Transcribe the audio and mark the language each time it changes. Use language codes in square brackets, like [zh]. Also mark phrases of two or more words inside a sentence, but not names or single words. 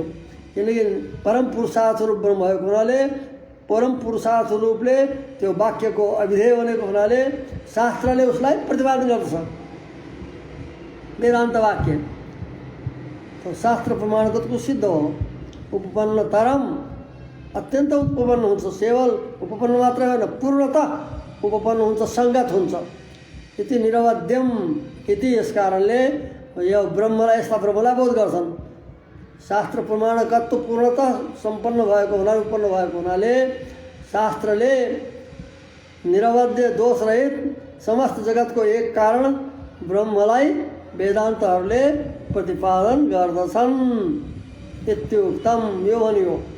[ne] किनकि परम पुरुषार्थ रूप ब्रह्म भएको हुनाले परम पुरुषार्थ रूपले त्यो वाक्यको अविधेय बनेको हुनाले शास्त्रले उसलाई प्रतिपादन गर्दछ वेदान्त वाक्य। तो शास्त्र प्रमाणगतको सिद्ध हो उपपन्न तरम अत्यन्त उपपन्न हुन्छ। केवल उपपन्न मात्र होइन पूर्णतः उपपन्न हुन्छ संगत हुन्छ। [sa] इति निरवध्यम इति [ne] यस कारणले यो ब्रह्मलाई यस्ता ब्रह्मलाई बोध गर्छन्। शास्त्र प्रमाणकत्व पूर्णतः सम्पन्न भएको हुनाले उत्पन्न भएको हुनाले शास्त्रले निरवध्य दोष रहित समस्त जगतको एक कारण ब्रह्मलाई वेदान्तहरूले प्रतिपादन गर्दछन् इत्युक्तम यो भनियो।